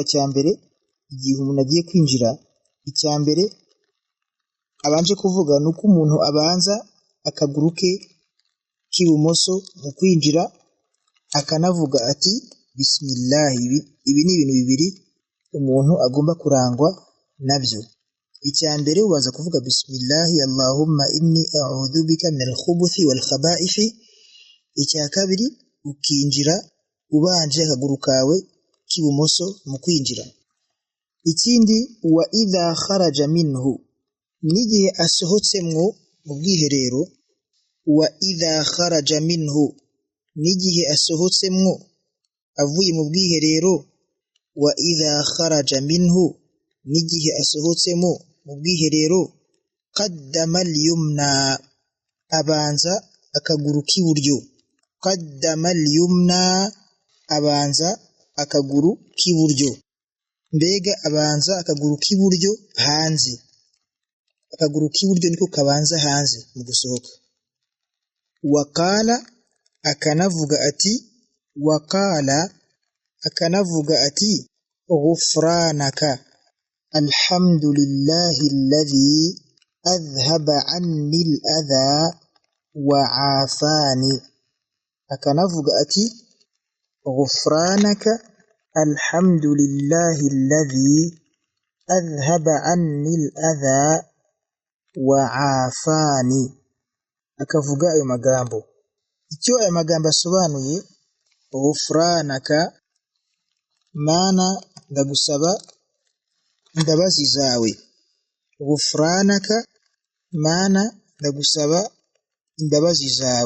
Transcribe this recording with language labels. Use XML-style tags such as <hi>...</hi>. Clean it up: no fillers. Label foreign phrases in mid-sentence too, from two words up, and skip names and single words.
<rw>cya mbere igihe umuntu agiye kwinjira icya mbere abanje kuvuga nuko umuntu abanza akaguru ke k'ibumoso mu kwinjira akanavuga ati bismillah ibi ni ibintu bibiri umuntu agomba kurangwa nabyo icya mbere ubanza kuvuga</rw> <ar>بسم الله اللهم إني أعوذ بك من الخبث والخبائث</ar> <rw>icya kabiri ukinjira ubanje akaguru kawe k'ibumoso mu kwinjira ikindi</rw> <ar>وإذا خرج منه</ar> <rw>nigihe asohotsemwo mu bwiherero</rw> <ar>وإذا خرج منه</ar> <rw>nigihe asohotsemwo avuye mu bwiherero</rw> <ar>وإذا خرج منه</ar> <rw>nigihe asohotsemo mu bwiherero</rw> <ar>قدم اليمنى</ar> <rw>abanza akaguru k'iburyo,</rw> <ar>قدم اليمنى</ar> <rw>abanza akaguru k'iburyo, mbega abanza akaguru k'iburyo hanze, akaguru k'iburyo niko kabanza hanze mu gusohoka. Waqala akanavuga ati, waqala akanavuga ati</rw> <ar>غفرانك الحمد لله الذي أذهب عني الأذى وعافاني,</ar> <rw>akanavuga ati</rw> <ar>غفرانك الحمد لله الذي أذهب عني الأذى وعافاني,</ar> <rw>akavuga ayo magambo. Icyo ayo magambo asobanuye, ghufranaka mana ndagusaba imbabazi zawe, ghufranaka mana ndagusaba imbabazi zawe.</rw>